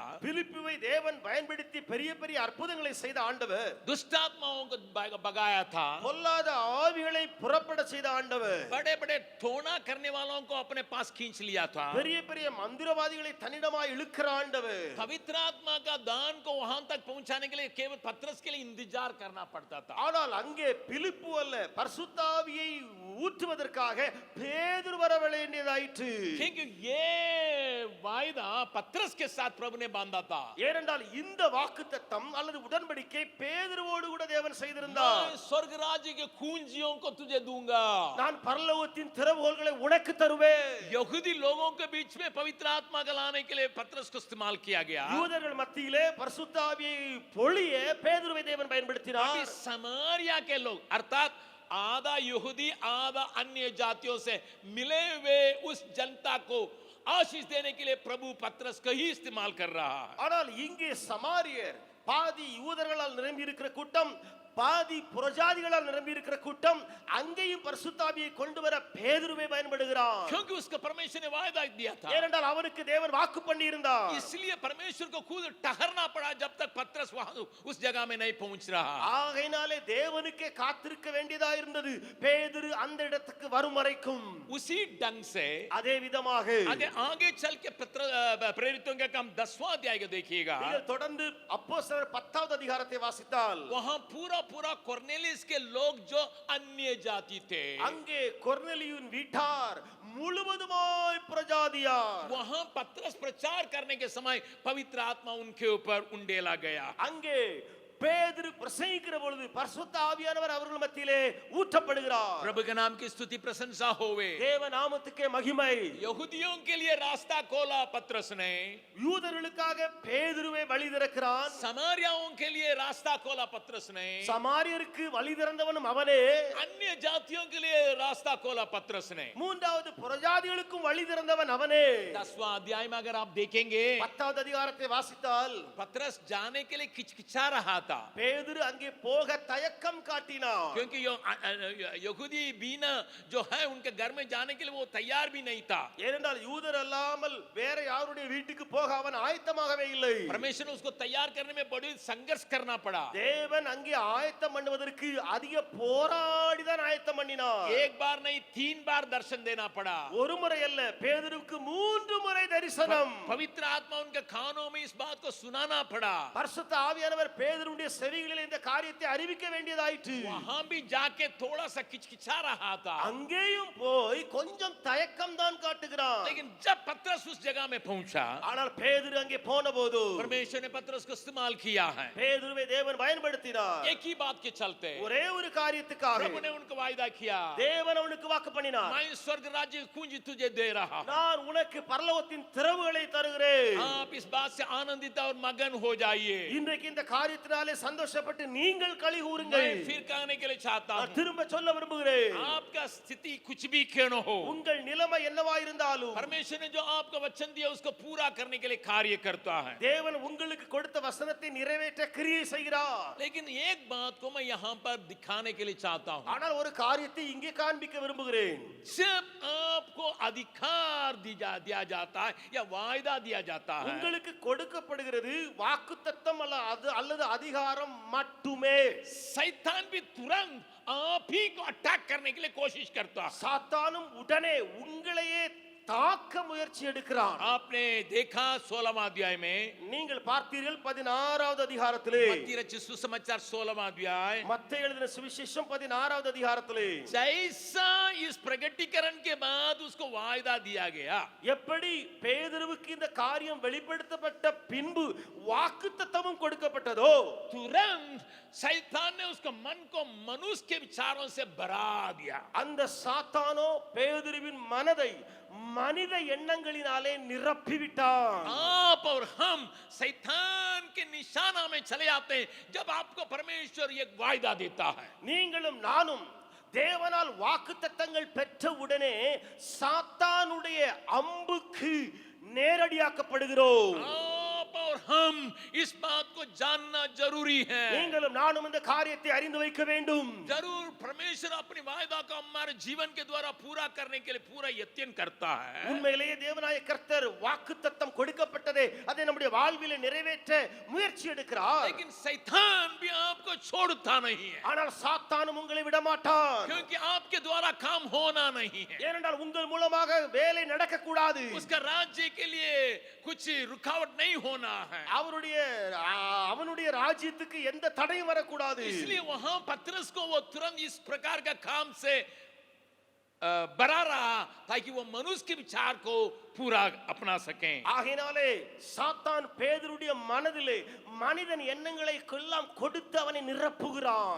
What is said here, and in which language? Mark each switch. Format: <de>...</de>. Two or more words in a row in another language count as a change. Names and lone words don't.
<ta>பிலிப்புவை தேவன் பயன்படுத்தி பெரிய பெரிய அற்புதங்களை செய்த ஆண்டவர்,</ta> <hi>दुष्ट आत्माओं को भगाया था,</hi> <ta>பொல்லாத ஆவிகளை புறப்பட செய்த ஆண்டவர்,</ta> <hi>बड़े बड़े टोना करने वालों को अपने पास खींच लिया था,</hi> <ta>பெரிய பெரிய மந்திரவாதிகளை தன்னிடமாய் இழுக்கிற ஆண்டவர்.</ta> <hi>पवित्र आत्मा का दान को वहां तक पहुंचाने के लिए केवल पतरस के लिए इंतजार करना पड़ता था।</hi> <ta>ஆனால் அங்கே பிலிப்பு அல்ல, பரிசுத்த ஆவியை ஊற்றுவதற்காக பேதுரு வர வேண்டியதாயிற்று.</ta> <hi>क्योंकि ये वायदा पतरस के साथ प्रभु ने बांधा था।</hi> <ta>ஏனென்றால் இந்த வாக்குத்தத்தம் அல்லது உடன்படிக்கை பேதுருவோடு கூட தேவன் செய்திருந்தார்.</ta> <hi>मैं स्वर्ग राज्य के कुंजियों को तुझे दूंगा,</hi> <ta>நான் பரலோகத்தின் திறவுகோல்களை உனக்கு தருவேன்.</ta> <hi>यहूदी लोगों के बीच में पवित्र आत्मा को लाने के लिए पतरस को इस्तेमाल किया गया।</hi> <ta>யூதர்கள் மத்தியிலே பரிசுத்த ஆவியை பொழிய பேதுருவை தேவன் பயன்படுத்தினார்.</ta> <hi>अभी समारिया के लोग अर्थात आधा यहूदी आधा अन्य जातियों से मिले हुए उस जनता को आशीष देने के लिए प्रभु पतरस को ही इस्तेमाल कर रहा है।</hi> <ta>ஆனால் இங்கே சமாரியர் பாதி யூதர்களால் நிரம்பி இருக்கிற கூட்டம், பாதி புறஜாதிகளால் நிரம்பி இருக்கிற கூட்டம், அங்கேயும் பரிசுத்த ஆவியை கொண்டு வர பேதுருவை பயன்படுகிறார்.</ta> <hi>क्योंकि उसका परमेश्वर ने वायदा दिया था,</hi> <ta>ஏனென்றால் அவனுக்கு தேவன் வாக்கு பண்ணி இருந்தார்.</ta> <hi>इसलिए परमेश्वर को खुद ठहरना पड़ा जब तक पतरस वहां उस जगह में नहीं पहुंच रहा।</hi> <ta>ஆகையினாலே தேவனுக்கே காத்திருக்க வேண்டியதா இருந்தது பேதுரு அந்த இடத்துக்கு வரும் வரைக்கும்.</ta> <hi>उसी ढंग से</hi> <ta>அதே விதமாக</ta> <hi>आगे चल के प्रेरितों के काम 10वां अध्याय को देखिएगा,</hi> <ta>நீங்கள் தொடர்ந்து அப்போஸ்தலர் 10வது அதிகாரத்தை வாசித்தால்</ta> <hi>वहां पूरा पूरा कोर्नेलियस के लोग जो अन्य जाति थे,</hi> <ta>அங்கே கொர்நேலியுவின் வீட்டார் முழுவதுமாய் பிரஜாதியார்.</ta> <hi>वहां पतरस प्रचार करने के समय पवित्र आत्मा उनके ऊपर उंडेला गया।</hi> <ta>அங்கே பேதுரு பிரசங்கிக்கிற பொழுது பரிசுத்த ஆவியானவர் அவர்கள் மத்தியிலே ஊற்றப்படுகிறார்.</ta> <hi>प्रभु के नाम की स्तुति प्रशंसा होवे।</hi> <ta>தேவ நாமத்துக்கே மகிமை.</ta> <hi>यहूदियों के लिए रास्ता खोला पतरस ने,</hi> <ta>யூதர்களுக்காக பேதுருவை வழி திறக்கிறான்.</ta> <hi>समारियाओं के लिए रास्ता खोला पतरस ने,</hi> <ta>சமாரியருக்கு வழி திறந்தவனும் அவனே.</ta> <hi>अन्य जातियों के लिए रास्ता खोला पतरस ने।</hi> <ta>மூன்றாவது புறஜாதிகளுக்கும் வழி திறந்தவன் அவனே.</ta> <hi>10वां अध्याय में अगर आप देखेंगे,</hi> <ta>10வது அதிகாரத்தை வாசித்தால்</ta> <hi>पतरस जाने के लिए किचकिचा रहा था,</hi> <ta>பேதுரு அங்கே போக தயக்கம் காட்டினார்.</ta> <hi>क्योंकि यहूदी बीना जो है उनके घर में जाने के लिए वो तैयार भी नहीं था।</hi> <ta>ஏனென்றால் யூதர் அல்லாமல் வேற யாருடைய வீட்டுக்கு போக அவன் ஆயத்தமாகவே இல்லை.</ta> <hi>परमेश्वर ने उसको तैयार करने में बड़ी संघर्ष करना पड़ा।</hi> <ta>தேவன் அங்கே ஆயத்தம் பண்ணுவதற்கு அதிக போராடி தான் ஆயத்தம் பண்ணினார்.</ta> <hi>एक बार नहीं 3 बार दर्शन देना पड़ा।</hi> <ta>ஒரு முறை அல்ல, பேதுருக்கு 3 முறை தரிசனம்.</ta> <hi>पवित्र आत्मा उनके कानों में इस बात को सुनाना पड़ा।</hi> <ta>பரிசுத்த ஆவியானவர் பேதுருவின் பேதுருடைய செவிகளில் இந்த காரியத்தை அறிவிக்க வேண்டியதாயிற்று.</ta> <hi>वहां भी जाके थोड़ा सा किचकिचा रहा था,</hi> <ta>அங்கேயும் போய் கொஞ்சம் தயக்கம் தான் காட்டுகிறான்.</ta> <hi>लेकिन जब पतरस उस जगह में पहुंचा,</hi> <ta>ஆனால் பேதுரு அங்கே போனபோது</ta> <hi>परमेश्वर ने पतरस को इस्तेमाल किया है</hi> <ta>பேதுருவை தேவன் பயன்படுத்தினார்.</ta> <hi>एक ही बात के चलते।</hi> <ta>ஒரே ஒரு காரியத்துக்காக</ta> <hi>प्रभु ने उनको वायदा किया,</hi> <ta>தேவன் அவனுக்கு வாக்கு பண்ணினார்.</ta> <hi>मैं स्वर्ग राज्य की कुंजी तुझे दे रहा हूं,</hi> <ta>நான் உனக்கு பரலோகத்தின் திறவுகளை தருகிறேன்.</ta> <hi>आप इस बात से आनंदित और मगन हो जाइए।</hi> <ta>இன்றைக்கு இந்த காரியத்தினாலே சந்தோஷப்பட்டு நீங்கள் களி கூறுங்கள்.</ta> <hi>मैं फिर कहने के लिए चाहता</hi> <ta>நான்</ta> <hi>हूं,</hi> <ta>திரும்ப சொல்ல விரும்புகிறேன்,</ta> <hi>आपका स्थिति कुछ भी क्यों न हो,</hi> <ta>உங்கள் நிலைமை என்னவா இருந்தாலும்</ta> <hi>परमेश्वर ने जो आपको वचन दिया उसको पूरा करने के लिए कार्य करता है।</hi> <ta>தேவன் உங்களுக்கு கொடுத்த வசனத்தை நிறைவேற்ற கிரியை செய்கிறார்.</ta> <hi>लेकिन एक बात को मैं यहाँ पर दिखाने के लिए चाहता हूँ,</hi> <ta>ஆனால் ஒரு காரியத்தை இங்கே காண்பிக்க விரும்புகிறேன்.</ta> <hi>जब आपको अधिकार दिया जाता है या वायदा दिया जाता है,</hi> <ta>உங்களுக்கு கொடுக்கப்படுகிறது வாக்குத்தத்தம் அல்லது அதிகாரம் மட்டுமே.</ta> <hi>शैतान भी तुरंत आप ही को अटैक करने के लिए कोशिश करता है।</hi> <ta>சாத்தானும் உடனே உங்களையே தாக்க முயற்சி எடுக்கிறான்.</ta> <hi>आपने देखा 16वां अध्याय में,</hi> <ta>நீங்கள் பார்த்தீர்கள் 16வது அதிகாரத்திலே,</ta> <hi>मत्ती रचित सुसमाचार 16वां अध्याय,</hi> <ta>மத்தேயு எழுதின சுவிசேஷம் 16வது அதிகாரத்திலே</ta> <hi>जैसा इस प्रगटीकरण के बाद उसको वायदा दिया गया,</hi> <ta>எப்படி பேதுருவுக்கு இந்த காரியம் வெளிப்படுத்தப்பட்ட பின்பு வாக்குத்தத்தமும் கொடுக்கப்பட்டதோ,</ta> <hi>तुरंत शैतान ने उसको मन को मनुष्य के विचारों से भरा दिया।</hi> <ta>அந்த சாத்தானோ பேதுருவின் மனதை மனித எண்ணங்களினாலே நிரப்பிவிட்டான்.</ta> <hi>आप और हम शैतान के निशाना में चले आते हैं जब आपको परमेश्वर एक वायदा देता है।</hi> <ta>நீங்களும் நானும் தேவனால் வாக்குத்தத்தங்கள் பெற்ற உடனே சாத்தானுடைய அம்புக்கு நேரடியாக்கப்படுகிறோம்.</ta> <hi>आप और हम इस बात को जानना जरूरी है।</hi> <ta>நீங்களும் நானும் இந்த காரியத்தை அறிந்து வைக்க வேண்டும்.</ta> <hi>जरूर परमेश्वर अपनी वायदा को हमारे जीवन के द्वारा पूरा करने के लिए पूरा यत्न करता है।</hi> <ta>உண்மையிலேயே தேவனாய கர்த்தர் வாக்குத்தத்தம் கொடுக்கப்பட்டதே அதை நம்முடைய வாழ்விலே நிறைவேற்ற முயற்சி எடுக்கிறார்.</ta> <hi>लेकिन शैतान भी आपको छोड़ता नहीं है,</hi> <ta>ஆனால் சாத்தானும் உங்களை விட மாட்டான்.</ta> <hi>क्योंकि आपके द्वारा काम होना नहीं है।</hi> <ta>ஏனென்றால் உங்கள் மூலமாக வேலை நடக்க கூடாது.</ta> <hi>उसका राज्य के लिए कुछ रुकावट नहीं होना है,</hi> <ta>அவனுடைய ராஜ்யத்துக்கு எந்த தடையும் வரக்கூடாது.</ta> <hi>इसलिए वहां पतरस को वो तुरंत इस प्रकार का काम से बरा रहा ताकि वो मनुष्य के विचार को पूरा अपना सकें।</hi> <ta>ஆகையினாலே சாத்தான் பேதுருடைய மனதிலே மனிதன் எண்ணங்களை எல்லாம் கொடுத்து அவனை நிரப்புகிறான்.</ta>